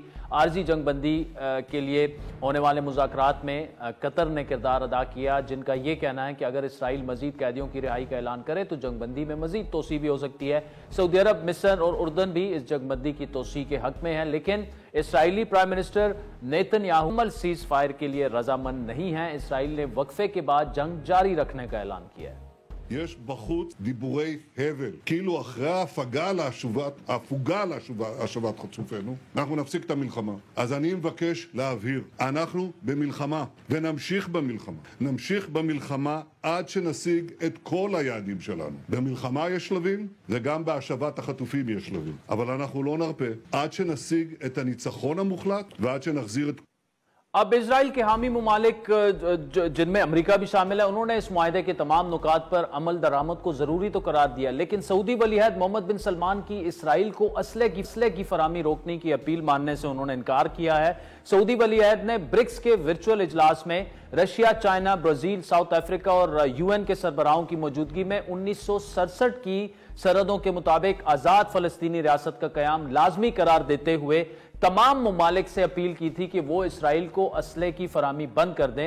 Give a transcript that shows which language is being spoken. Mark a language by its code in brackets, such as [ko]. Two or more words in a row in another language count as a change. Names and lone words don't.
[ur] عارضی جنگ بندی کے لیے ہونے والے مذاکرات میں قطر نے کردار ادا کیا، جن کا یہ کہنا ہے کہ اگر اسرائیل مزید قیدیوں کی رہائی کا اعلان کرے تو جنگ بندی میں مزید توسیع بھی ہو سکتی ہے۔ سعودی عرب، مصر اور اردن بھی اس جنگ بندی کی توسیع کے حق میں ہیں، لیکن اسرائیلی [en] prime minister [ur] نیتن یاہو مکمل [en] cease fire [ur] کے لیے رضامند نہیں ہیں۔ اسرائیل نے وقفے کے بعد جنگ جاری رکھنے کا اعلان کیا ہے۔ [he] יש בחוץ דיבורי הבל, כאילו אחרי ההפוגה להשבת חטופינו, אנחנו נפסיק את המלחמה. אז אני מבקש להבהיר, אנחנו במלחמה, ונמשיך במלחמה. נמשיך במלחמה עד שנשיג את כל היעדים שלנו. במלחמה יש שלבים, וגם בהשבת החטופים יש שלבים. אבל אנחנו לא נרפה עד שנשיג את הניצחון המוחלט, ועד שנחזיר את [ur] اب اسرائیل کے حامی ممالک جن میں امریکہ بھی شامل ہے، انہوں نے اس معاہدے کے تمام نکات پر عمل درآمد کو ضروری تو قرار دیا، لیکن سعودی ولی عہد محمد بن سلمان کی اسرائیل کو اسلحے کی فراہمی روکنے کی اپیل ماننے سے انہوں نے انکار کیا ہے۔ سعودی ولی عہد نے برکس کے ورچوئل اجلاس میں رشیا، چائنا، برازیل، ساؤتھ افریقہ اور یو این کے سربراہوں کی موجودگی میں 1967 کی سرحدوں کے مطابق آزاد فلسطینی ریاست کا قیام لازمی قرار دیتے ہوئے تمام ممالک سے اپیل کی تھی کہ وہ اسرائیل کو اسلحے کی فراہمی بند کر دیں۔